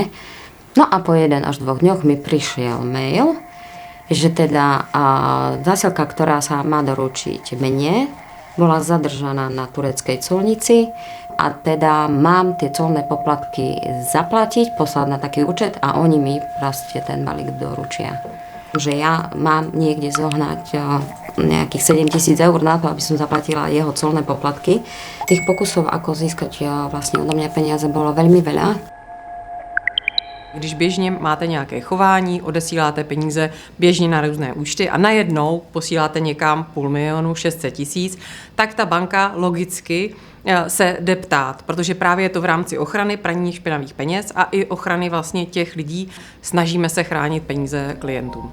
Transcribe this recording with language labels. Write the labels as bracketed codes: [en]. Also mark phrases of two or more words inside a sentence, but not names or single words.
[sk] No a po 1 až 2 dňoch mi prišiel mail, že teda zásielka, ktorá sa má doručiť mne, bola zadržaná na tureckej colnici a teda mám tie colné poplatky zaplatiť, poslať na taký účet a oni mi proste ten balík doručia. Že ja mám niekde zohnať nejakých 7 000 eur na to, aby som zaplatila jeho colné poplatky. Tých pokusov, ako získať vlastne odo mňa peniaze, bolo veľmi veľa. [cs] Když běžně máte nějaké chování, odesíláte peníze běžně na různé účty a najednou posíláte někam 500 000, 600 000, tak ta banka logicky se jde ptát, protože právě je to v rámci ochrany praní špinavých peněz a i ochrany vlastně těch lidí, snažíme se chránit peníze klientům.